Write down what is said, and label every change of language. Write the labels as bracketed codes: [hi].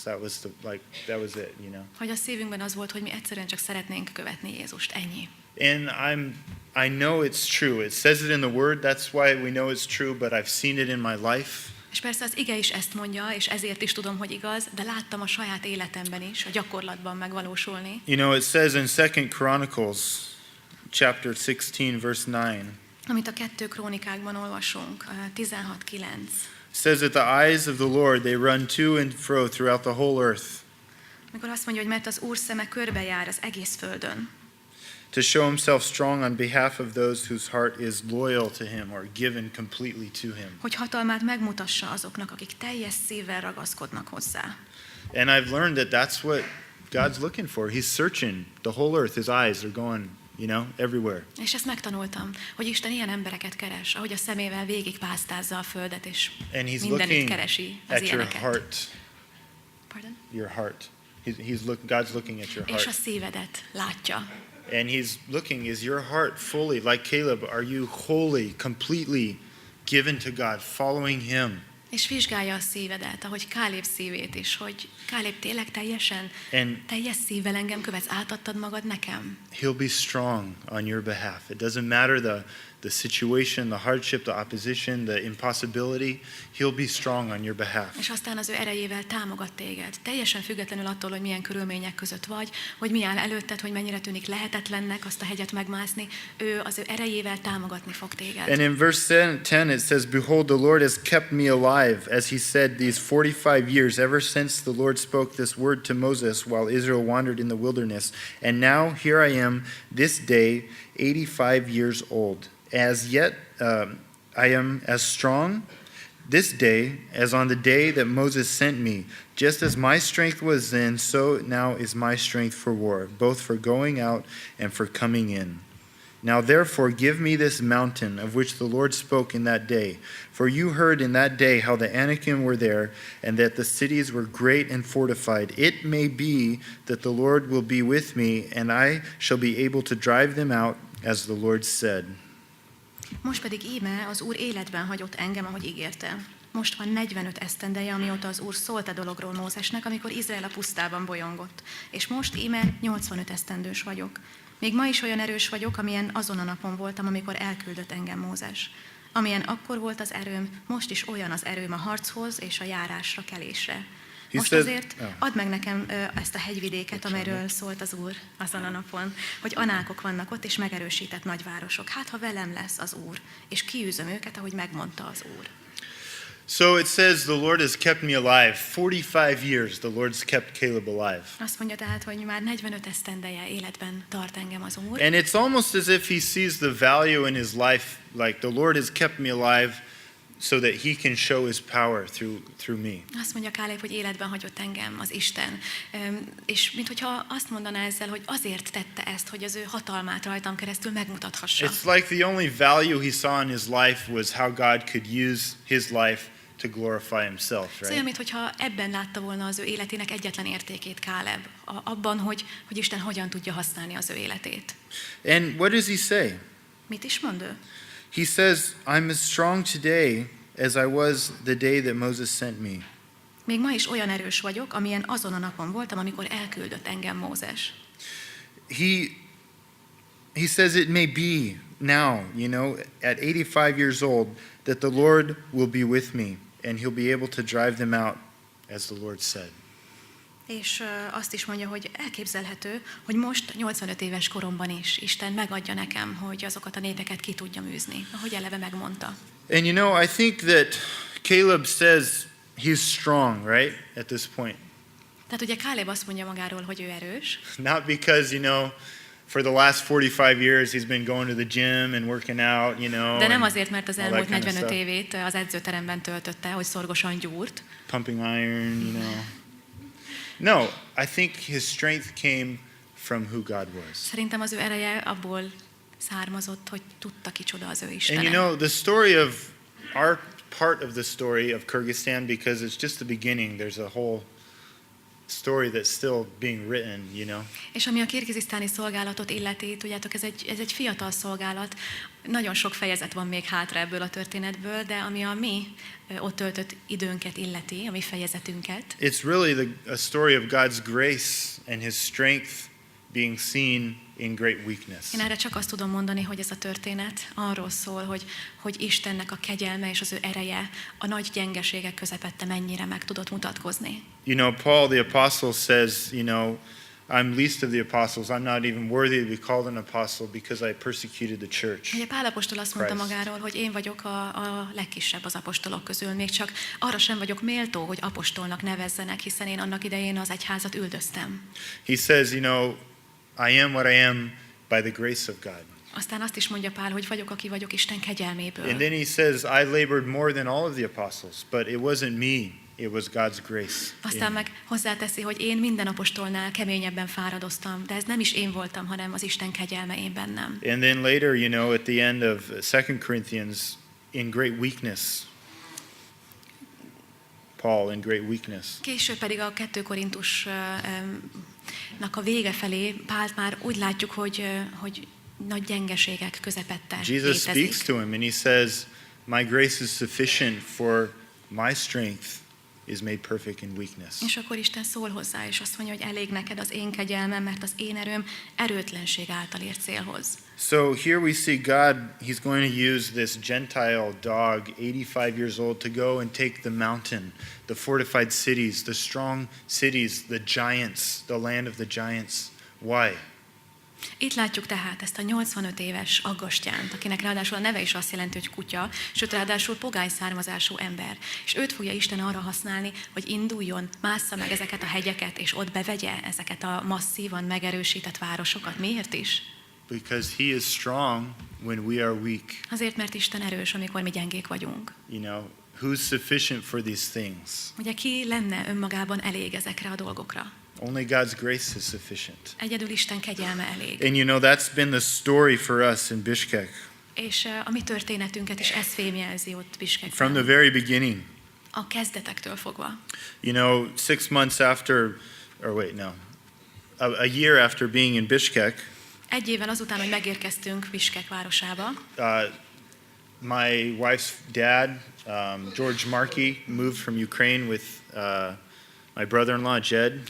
[en] That was it, [hu] Hogy a szívünkben az volt, hogy mi egyszerűen csak szeretnénk követni Jézust, ennyi. [en] And I know it's true. It says it in the word. That's why we know it's true, but I've seen it in my life. [hu] És persze az ige is ezt mondja, és ezért is tudom, hogy igaz, de láttam a saját életemben is, a gyakorlatban megvalósulni. [en] It says in 2 Chronicles chapter 16 verse 9. [hu] Amit a 2 Krónikákban olvasunk, 16:9. [en] Says that the eyes of the Lord, they run to and fro throughout the whole earth. [hu] Amikor azt mondja, hogy mert az Úr szeme körbejár az egész földön. [en] To show himself strong on behalf of those whose heart is loyal to him or given completely to him. [hu] Hogy hatalmát megmutassa azoknak, akik teljes szívvel ragaszkodnak hozzá. [en] And I've learned that that's what God's looking for. He's searching the whole earth. His eyes are going everywhere. [hu] És ezt megtanultam, hogy Isten ilyen embereket keres, ahogy a szemével végig pásztázza a földet, és mindenütt keresi az ilyeneket. [en] Your heart. Pardon? Your heart. God's looking at your heart. [hu] És a szívedet látja. [en] And he's looking, is your heart fully, like Caleb, are you wholly, completely given to God, following him? [hu] És vizsgálja a szívedet, ahogy Káleb szívét is, hogy Káleb tényleg teljes szívvel engem követsz, átadtad magad nekem. [en] He'll be strong on your behalf. It doesn't matter the situation, the hardship, the opposition, the impossibility. He'll be strong on your behalf. [hu] És aztán az ő erejével támogat téged. Teljesen függetlenül attól, hogy milyen körülmények között vagy, hogy mi áll előtted, hogy mennyire tűnik lehetetlennek azt a hegyet megmászni. Ő az ő erejével támogatni fog téged. [en] And in verse 10 it says, "Behold, the Lord has kept me alive, as he said, these 45 years, ever since the Lord spoke this word to Moses while Israel wandered in the wilderness. And now here I am, this day, 85 years old." As yet I am as strong this day as on the day that Moses sent me. Just as my strength was then, so now is my strength for war, both for going out and for coming in. Now therefore give me this mountain of which the Lord spoke in that day. For you heard in that day how the Anakim were there, and that the cities were great and fortified. It may be that the Lord will be with me, and I shall be able to drive them out, as the Lord said. [hu] Most pedig íme az Úr életben hagyott engem, ahogy ígérte. Most van 45 esztendeje, amióta az Úr szólt a dologról Mózesnek, amikor Izrael a pusztában bolyongott. És most íme 85 esztendős vagyok. Még ma is olyan erős vagyok, amilyen azon a napon voltam, amikor elküldött engem Mózes. Amilyen akkor volt az erőm, most is olyan az erőm a harchoz és a járásra, kelésre. Most azért add meg nekem ezt a hegyvidéket, amelyről szólt az Úr azon a napon, hogy anákok vannak ott, és megerősített nagyvárosok. Hát, ha velem lesz az Úr, és kiűzöm őket, ahogy megmondta az Úr. [en] So it says the Lord has kept me alive. 45 years the Lord's kept Caleb alive. [hu] Azt mondja tehát, hogy már 45 esztendeje életben tart engem az Úr. [en] And it's almost as if he sees the value in his life, like the Lord has kept me alive so that he can show his power through me. [hu] Azt mondja Káleb, hogy életben hagyott engem az Isten. És minthogyha azt mondaná ezzel, hogy azért tette ezt, hogy az ő hatalmát rajtam keresztül megmutathassa. [en] It's like the only value he saw in his life was how God could use his life to glorify himself, right? [hu] Szóval, minthogyha ebben látta volna az ő életének egyetlen értékét Káleb, abban, hogy Isten hogyan tudja használni az ő életét. [en] And what does he say? [hu] Mit is mond ő? [en] He says, I'm as strong today as I was the day that Moses sent me. [hu] Még ma is olyan erős vagyok, amilyen azon a napon voltam, amikor elküldött engem Mózes. [en] He says it may be now, at 85 years old, that the Lord will be with me, and he'll be able to drive them out, as the Lord said. [hu] És azt is mondja, hogy elképzelhető, hogy most 85 éves koromban is Isten megadja nekem, hogy azokat a népeket ki tudjam űzni, ahogy eleve megmondta. [en] And I think that Caleb says he's strong, right, at this point. [hu] Tehát ugye Káleb azt mondja magáról, hogy ő erős. [en] Not because, for the last 45 years he's been going to the gym and working out, [hu] De nem azért, mert az elmúlt [en] kind of [hu] 45 évét az edzőteremben töltötte, hogy szorgosan gyúrt. [en] Pumping iron, No, I think his strength came from who God was. [hu] Szerintem az ő ereje abból származott, hogy tudta kicsoda az ő Istene. [en] And the story of our part of the story of Kyrgyzstan, because it's just the beginning, there's a whole story that's still being written, [hu] És ami a kirgizisztáni szolgálatot illeti, tudjátok, ez egy fiatal szolgálat, nagyon sok fejezet van még hátra ebből a történetből, de ami a mi ott töltött időnket illeti, a mi fejezetünket. [en] It's really a story of God's grace and his strength being seen in great weakness. [hu] Én erre csak azt tudom mondani, hogy ez a történet arról szól, hogy Istennek a kegyelme és az ő ereje a nagy gyengeségek közepette mennyire meg tudott mutatkozni. [en] Paul the apostle says, I'm least of the apostles. I'm not even worthy to be called an apostle because I persecuted the church. [hu] Ugye Pál apostol azt mondta magáról, hogy én vagyok a legkisebb az apostolok közül, még csak arra sem vagyok méltó, hogy apostolnak nevezzenek, hiszen én annak idején az egyházat üldöztem. [en] He says, I am what I am by the grace of God. [hu] Aztán azt is mondja Pál, hogy vagyok, aki vagyok Isten kegyelméből. [en] And then he says, I labored more than all of the apostles, but it wasn't me, it was God's grace. [hu] Aztán meg hozzáteszi, hogy én minden apostolnál keményebben fáradoztam, de ez nem is én voltam, hanem az Isten kegyelme én bennem. [en] And then later, at the end of 2 Corinthians, in great weakness, Paul in great weakness. [hu] Később pedig a 2 Korintusnak a vége felé Pált már úgy látjuk, hogy nagy gyengeségek közepette [en] Jesus speaks [hu] létezik. [en] to him and he says, my grace is sufficient for my strength is made perfect in weakness. [hu] És akkor Isten szól hozzá, és azt mondja, hogy elég neked az én kegyelmem, mert az én erőm erőtlenség által ér célhoz. [en] So here we see God, he's going to use this Gentile dog, 85 years old, to go and take the mountain, the fortified cities, the strong cities, the giants, the land of the giants. Why? [hu] Itt látjuk tehát ezt a 85 éves aggastyánt, akinek ráadásul a neve is azt jelenti, hogy kutya, sőt ráadásul pogány származású ember. És őt fogja Isten arra használni, hogy induljon, mássza meg ezeket a hegyeket, és ott bevegye ezeket a masszívan megerősített városokat. Miért is? [en] Because he is strong when we are weak. [hu] Azért, mert Isten erős, amikor mi gyengék vagyunk. [en] You know, who's sufficient for these things? [hu] Ugye ki lenne önmagában elég ezekre a dolgokra? [en] Only God's grace is sufficient. [hu] Egyedül Isten kegyelme elég. [en] And you know, that's been the story for us in Bishkek. [hu] És a mi történetünket is ez fémjelzi ott Biskekben. [en] From the very beginning. [hu] A kezdetektől fogva. [en] You know, 6 months after, or wait, no. A year after being in Bishkek. [hu] Egy évvel azután, hogy megérkeztünk Biskek városába. [en] My wife's dad, George Markey, moved from Ukraine with my brother-in-law, Jed.